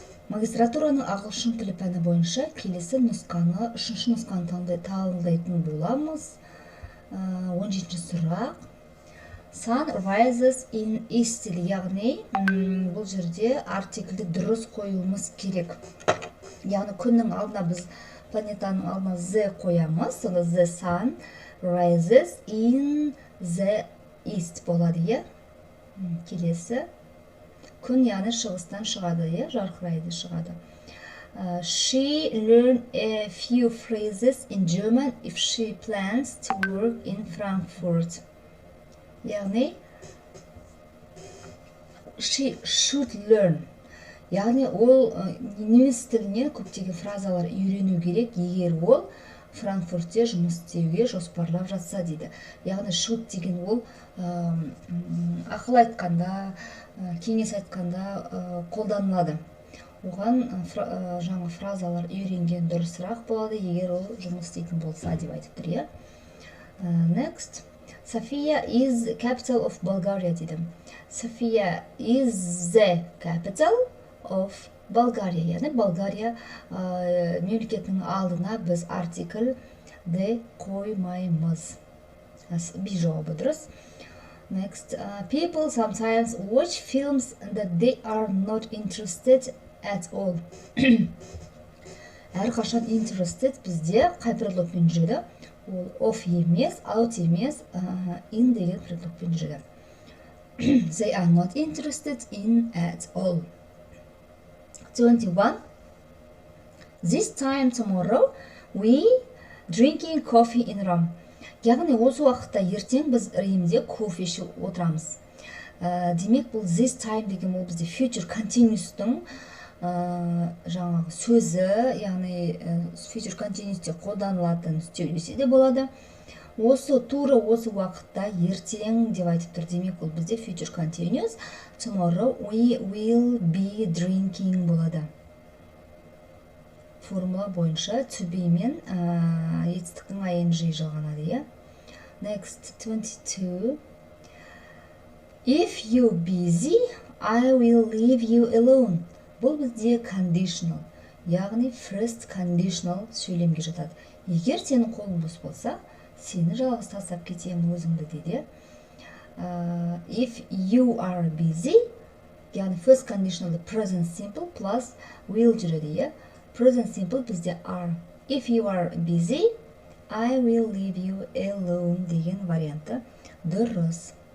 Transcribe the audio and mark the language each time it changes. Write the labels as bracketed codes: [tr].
[kk] Магистратураның ағылшын тілі пәні бойынша келесі нұсқаны, үшінші нұсқаны талдайтын боламыз. 17-ші сұрақ. [en] Sun rises in east, [kk] яғни бұл жерде артиклді дұрыс қоюымыз керек. Яғни күннің алдына біз планетаның алдына Z қоямыз. Сонда [en] the sun rises in the east [kk] болады. Келесі. Күн яғни шығыстан шығады, жарқырайды шығады. [en] She learned a few phrases in German if she plans to work in Frankfurt. [kk] Яғни [en] she should learn. [kk] Яғни ол неміс тілінен көптеген фразалар үйрену керек, егер ол Франкфуртте жұмыс істеуге жоспарлап жатса дейді. Яғни should деген ол ақыл айтқанда, кеңес айтқанда қолданылады. Оған жаңа фразалар үйренген дұрысырақ болады, егер ол жұмыс істейтін болса деп айтып тұр. [en] Next. Sofia is capital of Bulgaria [kk] дейді. [en] Sofia is the capital of Bulgaria. [kk] Яғни Болгария мемлекетінің алдына біз артиклді қоймаймыз. Би жауабы дұрыс. [en] Next, people sometimes watch films that they are not interested at all. [kk] Әрқашан interested бізде қай предлогпен жүреді? Ол of емес, out емес, in деген предлогпен жүреді. [en] They are not interested in at all. 21. This time tomorrow we drinking coffee in Rome. [kk] Яғни осы уақытта ертең біз Римде кофе ішіп отырамыз. Демек бұл this time деген ол бізде future continuous'тың жаңағы сөзі, яғни future continuous'те қолданылатын істеу десе де болады. Осы тура осы уақытта ертең деп айтып тұр. Демек бұл бізде future continuous. [en] Tomorrow we will be drinking [kk] болады. Формула бойынша to be мен етістіктің ing жалғанады. [en] Next, 22. If you busy, I will leave you alone. [kk] Бұл бізде conditional, яғни first conditional сөйлемге жатады. Егер сенің қолың бос болса, сені жалғыз тастап кетемін өзіңді дейді. [en] If you are busy, [kk] яғни [en] first conditional present simple plus will [kk] жүреді. [en] Present simple [kk] бізде [en] are. If you are busy, I will leave you alone [kk] деген варианты дұрыс.